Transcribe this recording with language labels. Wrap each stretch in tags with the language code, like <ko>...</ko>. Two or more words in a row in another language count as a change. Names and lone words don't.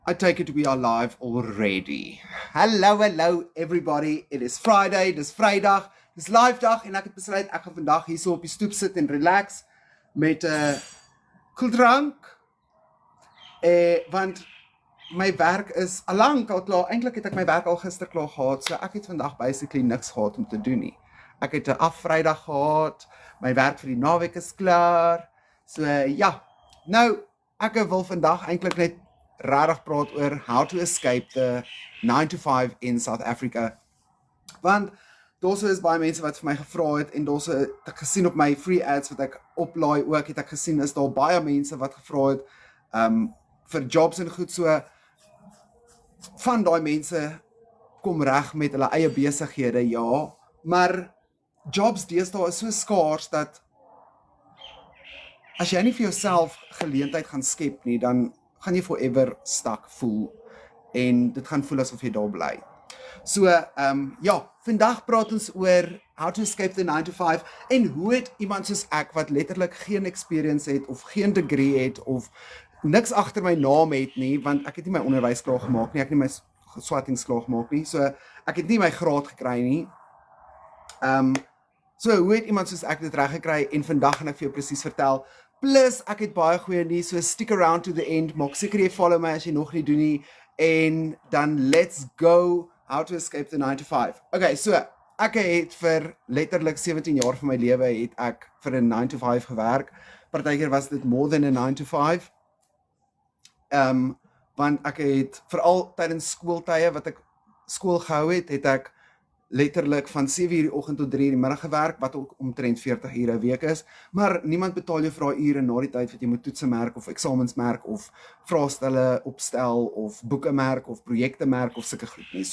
<en>I take it we are live already. Hello everybody. It is Friday,</en> <af>dis Vrydag, dis live dag en ek het besluit ek gaan vandag hier so op die stoep sit en relax met 'n koeldrank. Want my werk is al klaar. Eintlik het ek my werk al gister klaar gehad, so ek het vandag basically niks gehad om te doen nie. Ek het 'n afvrydag gehad. My werk vir die naweek is klaar. So ja. Nou ek wil vandag eintlik net rarig praat oor</af> <en>how to escape the 9 to 5 in South Africa.</en> <af>Want daarso is baie mense wat vir my gevra het en daarso het ek gesien op my</af> <en>free ads</en> <af>wat ek oplaai ook, het ek gesien is daar baie mense wat gevra het vir jobs en goed, so van daai mense kom reg met hulle eie besighede, ja, maar jobs deesdae is so skaars dat as jy nie vir jouself geleentheid gaan skep nie, dan gaan jy</af> <en>forever stuck</en> <af>voel en dit gaan voel asof jy daar bly. So, ja, vandag praat ons oor</af> <en>how to escape the 9 to 5</en> <af>en hoe het iemand soos ek wat letterlik geen experience het of geen degree het of niks agter my naam het nie, want ek het nie my onderwys klaar gemaak nie, ek het nie my swattings klaar gemaak nie, so ek het nie my graad gekry nie. So hoe het iemand soos ek dit reg gekry en vandag gaan ek vir jou presies vertel. Plus ek het baie goeie nuus,</af> <en>so stick around to the end,</en> <af>maak seker jy follow my as jy nog nie doen nie en dan</af> <en>let's go how to escape the 9 to 5.</en> <af>Okay, so ek het vir letterlik 17 jaar van my lewe het ek vir 'n</af> <en>9 to 5</en> <af>gewerk. Partykeer was dit</af> <en>more than a 9 to 5.</en> <af>Want ek het veral tydens skooltye wat ek skool gehou het ek letterlik van 7 uur die oggend tot 3 uur die middag gewerk, wat ook omtrent 40 ure 'n week is, maar niemand betaal jou vir daai ure na die tyd wat jy moet toetse merk of eksamens merk of vraestelle opstel of boeke merk of projekte merk of sulke goed nie.</af>